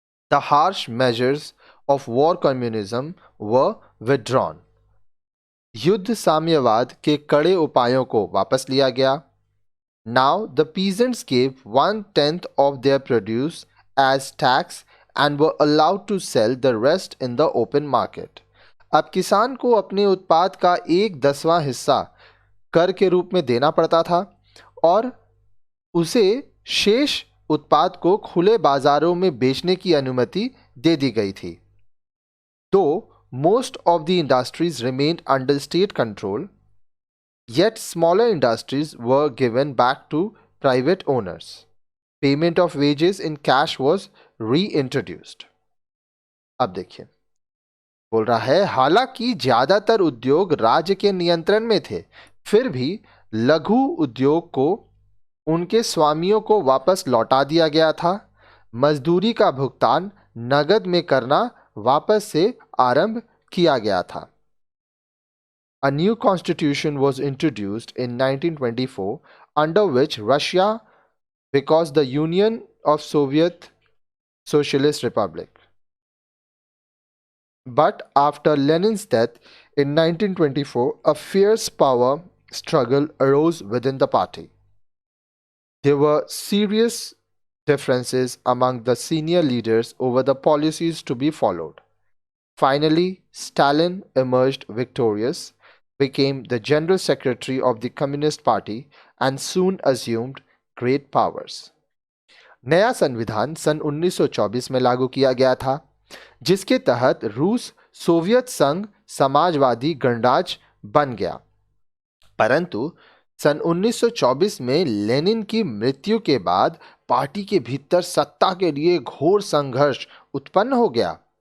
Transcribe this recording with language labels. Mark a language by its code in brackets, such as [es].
[en] The harsh measures of war communism were withdrawn. [hi] युद्ध साम्यवाद के कड़े उपायों को वापस लिया गया। [en] Now the peasants gave 1/10 of their produce as tax and were allowed to sell the rest in the open market. [hi] अब किसान को अपने उत्पाद का 1/10वां हिस्सा कर के रूप में देना पड़ता था और उसे शेष उत्पाद को खुले बाजारों में बेचने की अनुमति दे दी गई थी। [en] Though most of the industries remained under state control, yet smaller industries were given back to private owners. Payment of wages in cash was reintroduced. [hi] अब देखिए, बोल रहा है हालांकि ज्यादातर उद्योग राज्य के नियंत्रण में थे, फिर भी लघु उद्योग को उनके स्वामियों को वापस लौटा दिया गया था। मजदूरी का भुगतान नगद में करना वापस से आरंभ किया गया था। [en] A new constitution was introduced in 1924 under which Russia because the Union of Soviet Socialist Republic. But after Lenin's death in 1924, a fierce power struggle arose within the party. There were serious differences among the senior leaders over the policies to be followed. Finally, Stalin emerged victorious, became the General Secretary of the Communist Party, and soon assumed great powers. [hi] नया संविधान सन 1924 में लागू किया गया था, जिसके तहत रूस सोवियत संघ समाजवादी गणराज्य बन गया। परंतु सन 1924 में लेनिन की मृत्यु के बाद पार्टी के भीतर सत्ता के लिए घोर संघर्ष उत्पन्न हो गया।